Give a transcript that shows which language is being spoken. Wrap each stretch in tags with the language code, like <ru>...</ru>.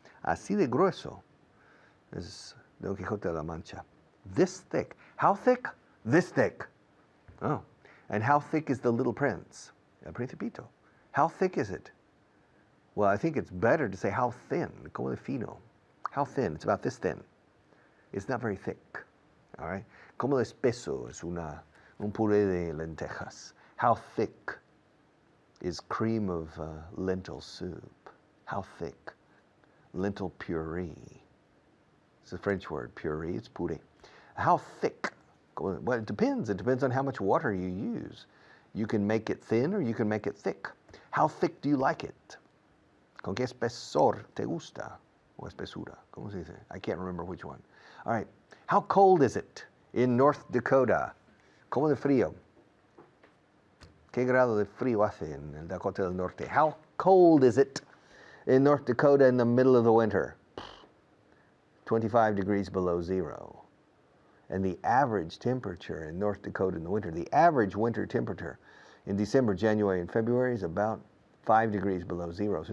<es>Así de grueso</es> <en>is Don Quixote de la Mancha. This thick. How thick? This thick. Oh. And how thick is the Little Prince? El Principito. How thick is it? Well, I think it's better to say how thin,</en> <es>como de fino.</es> <en>How thin? It's about this thin. It's not very thick, all right?</en> <es>Como de espeso es un puré de lentejas.</es> <en>How thick is cream of lentil soup? How thick? Lentil puree. It's a French word, puree, it's puree. How thick? Well, it depends. It depends on how much water you use. You can make it thin or you can make it thick. How thick do you like it?</en> <es>¿Con qué espesor te gusta? O espesura, ¿cómo se dice?</es> <en>I can't remember which one. All right. How cold is it in North Dakota?</en> <es>¿Cómo de frío? ¿Qué grado de frío hace en el Dakota del Norte?</es> <en>How cold is it in North Dakota in the middle of the winter? 25 degrees below zero. And the average temperature in North Dakota in the winter, the average winter temperature in December, January, and February is about 5 degrees below zero.</en>